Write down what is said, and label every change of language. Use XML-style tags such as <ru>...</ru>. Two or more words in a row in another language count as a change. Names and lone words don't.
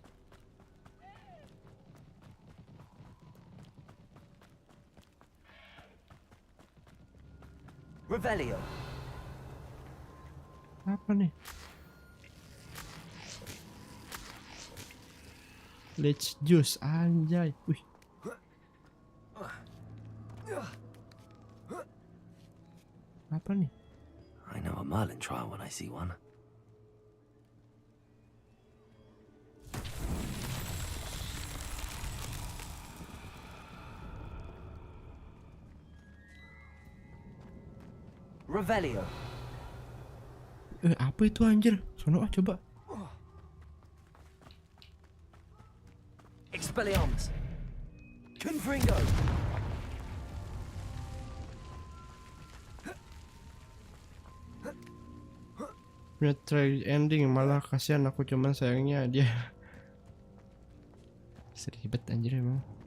<la>Revelio.</la> <id>Apa nih?</id> <en>Leech juice</en> <id>anjay. Wih. Apa nih?</id> <en>I know a Merlin trial when I see one.</en> <la>Revelio.</la> <id>Apa itu anjir? Sono coba.</id> <la>Expelliarmus. Confringo.</la> <id>Punya</id> <en>try ending</en> <id>malah kasihan aku, cuman sayangnya dia seribet anjir emang.</id>